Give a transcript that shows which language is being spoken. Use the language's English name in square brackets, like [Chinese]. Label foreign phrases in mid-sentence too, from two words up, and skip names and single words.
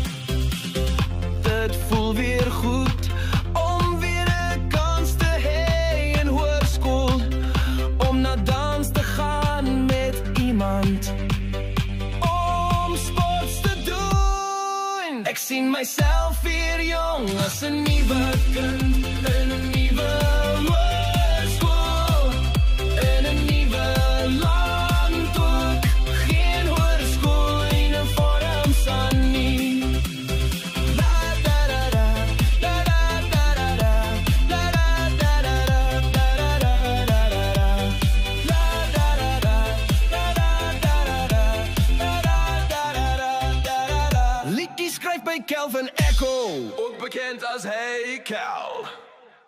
[Afrikaans] Dit voel weer goed om weer 'n kans te hê in hoërskool, om na dans te gaan met iemand, om sports te doen. Ek sien myself weer jong as 'n nuwe kind in 'n nuwe hoërskool, in 'n nuwe land ook. Geen hoërskooluniforms aan nie. La da da da, la da da da da, la da da da da, la da da da da, la da da da, la da da da da, la da da da da. Liedjie skryf by Kelvin Echo, ook bekend as Hey Kel.